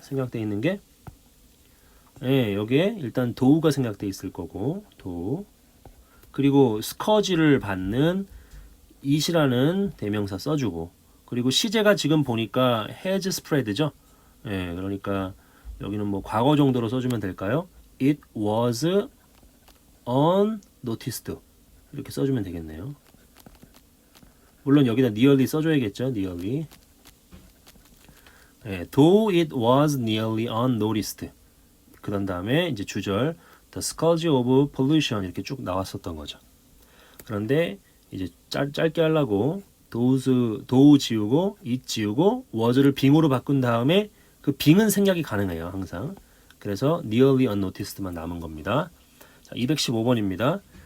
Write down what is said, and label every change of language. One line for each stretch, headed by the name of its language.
Korean: 생략되어 있는 게 예, 여기에 일단 도우가 생략되어 있을 거고 도우 그리고 스커지를 받는 it이라는 대명사 써주고 그리고 시제가 지금 보니까 has spread죠. 예, 그러니까 여기는 뭐 과거 정도로 써주면 될까요?
English: It was unnoticed
Korean: 이렇게 써주면 되겠네요. 물론 여기다 nearly 써줘야겠죠.
English: nearly. 예, though it was nearly unnoticed.
Korean: 그런 다음에 이제 주절
English: the scourge of pollution
Korean: 이렇게 쭉 나왔었던 거죠. 그런데 이제 짧게 하려고 도우 지우고 it 지우고 was를 빙으로 바꾼 다음에 그 빙은 생략이 가능해요. 항상. 그래서 nearly unnoticed만 남은 겁니다. 자, 215번입니다.